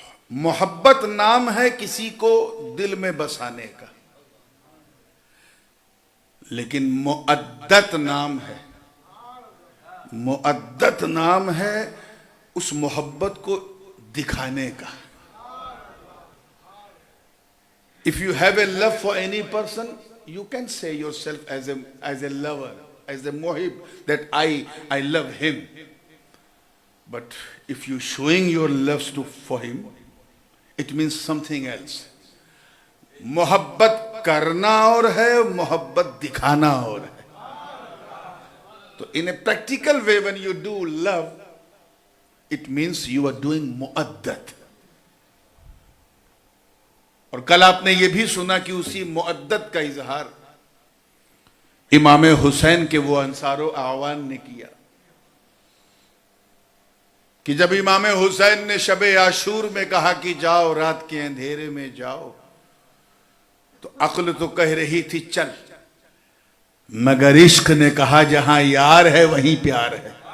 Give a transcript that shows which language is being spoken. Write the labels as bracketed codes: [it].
[ur] محبت نام ہے کسی کو دل میں بسانے کا، لیکن مؤدت نام ہے. مؤدت نام ہے اس محبت کو دکھانے کا. [en] If you have a love for any person, you can say yourself as a lover, as a muhib, that I love him. But if you showing your love for him, it means something else. [ur] محبت کرنا اور ہے، محبت دکھانا اور ہے. [en] تو in a practical way when you do love, it means you are doing mu'addat. [ur] اور کل آپ نے یہ بھی سنا کہ اسی معدت کا اظہار امام حسین کے وہ انصار و اعوان نے کیا کہ جب امام حسین نے شب عاشور میں کہا کہ جاؤ رات کے اندھیرے میں جاؤ، تو عقل تو کہہ رہی تھی چل، مگر عشق نے کہا جہاں یار ہے وہیں پیار ہے.